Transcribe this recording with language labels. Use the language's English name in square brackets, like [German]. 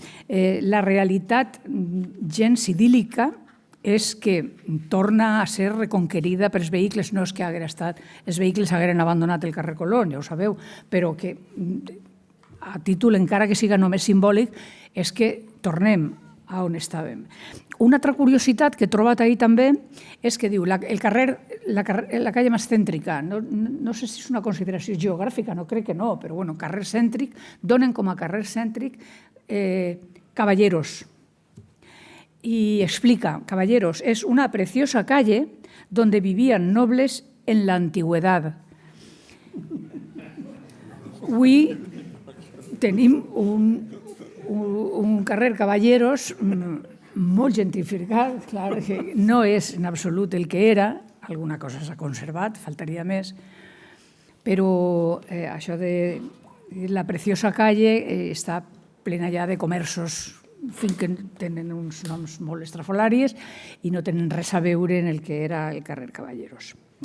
[Catalan] La realitat gens idíl·lica és que torna a ser reconquerida pels vehicles, no és que els vehicles hagueren abandonat el carrer Colón, ja ho sabeu, però que a títol, encara que siga només simbòlic, és que tornem a on estàvem. Una altra curiositat que he trobat ahir també és que diu la calle més cèntrica, no sé si és una consideració geogràfica, no crec que no, però bueno, carrer cèntric, donen com a carrer cèntric Caballeros. [Spanish] Y explica, Caballeros, es una preciosa calle donde vivían nobles en la antigüedad. [Catalan] Avui tenim un carrer Caballeros molt gentrificat, clar, que no és en absolut el que era, alguna cosa s'ha conservat, faltaria més, però això de [Spanish] la preciosa calle [Catalan] està plena ja de comerços fins que tenen uns noms molt estrafolaris i no tenen res a veure en el que era el carrer Caballeros.